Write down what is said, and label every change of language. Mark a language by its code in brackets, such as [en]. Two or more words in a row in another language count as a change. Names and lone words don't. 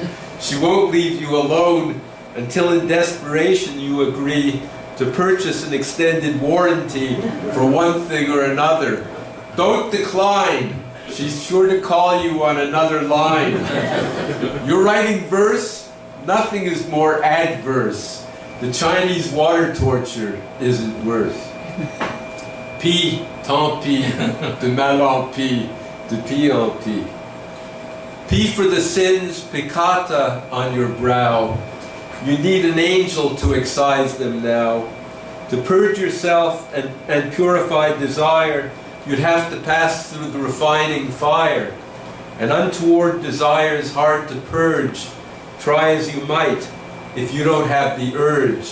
[en] She won't leave you alone until in desperation you agree to purchase an extended warranty for one thing or another. Don't decline. She's sure to call you on another line. You're writing verse? Nothing is more adverse. The Chinese water torture isn't worse. [fr] Pis, tant pis, de mal en pis, de pis en pis. [en] Pis for the sins, peccata on your brow. You need an angel to excise them now. To purge yourself and purify desire, you'd have to pass through the refining fire. An untoward desire is hard to purge, try as you might, if you don't have the urge.